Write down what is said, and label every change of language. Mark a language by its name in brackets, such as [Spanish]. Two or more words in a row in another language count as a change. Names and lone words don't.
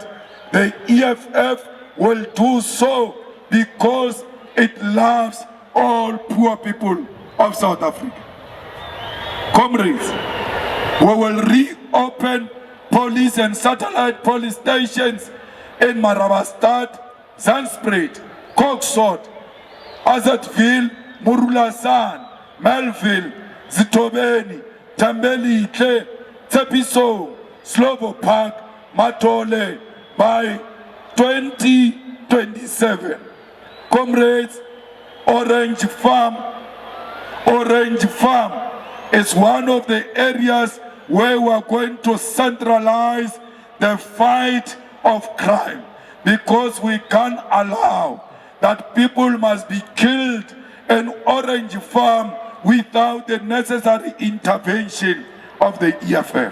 [English] The EFF will do so because it loves all poor people of South Africa. Comrades, we will reopen police and satellite police stations in Marabastad, Zandspruit, Koksod, Azatville, Murulasan, Melville, Zitobeni, Tambelihle, Tepiso, Slovo Park, Matole by 2027. Comrades, Orange Farm is one of the areas where we are going to centralize the fight of crime, because we can't allow that people must be killed in Orange Farm without the necessary intervention of the EFF.